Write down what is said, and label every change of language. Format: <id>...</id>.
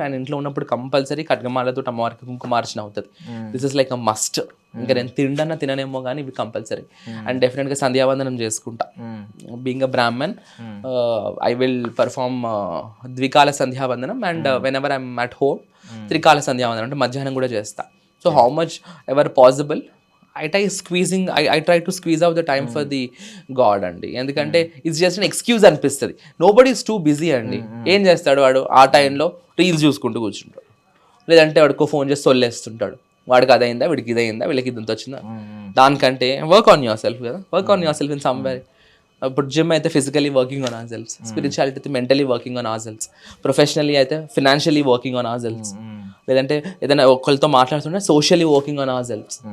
<te>And ఇంట్లో ఉన్నప్పుడు compulsory ఖడ్గమాలతో అమ్మవారికి కుంకుమార్చన అవుతుంది.</te> <en>This is like a must.</en> <te>ఇంకా నేను తిననేమో కానీ ఇవి కంపల్సరీ. అండ్ డెఫినెట్గా సంధ్యావందనం చేసుకుంటా.</te> <en>Being a Brahmin I will perform ద్వికాల సంధ్యావందనం. And whenever I'm at home త్రికాల సంధ్యావందనం</en> <te>అంటే మధ్యాహ్నం కూడా చేస్తా.</te> <en>So how much ever possible I try to squeeze out the time for the God అండి. ఎందుకంటే it's just an excuse అనిపిస్తుంది. Nobody is too busy అండి.</en> <te>ఏం చేస్తాడు వాడు ఆ టైంలో రీల్స్ చూసుకుంటూ కూర్చుంటాడు, లేదంటే వాడికో ఫోన్ చేసి సొల్లేస్తుంటాడు. వాడికి అదైందా, వీడికి ఇదైందా, వీళ్ళకి ఇదంతా వచ్చిందా. దానికంటే</te> <en>Work on yourself కదా, work on yourself in somewhere.</en> <te>ఇప్పుడు జిమ్ అయితే</te> <en>physically working on our selfs, spirituality అయితే mentally working on our selfs, professionally అయితే financially working on our selfs,</en> <te>లేదంటే ఏదైనా ఒకరితో మాట్లాడుతుంటే</te> <en>Socially working on our selfs.</en>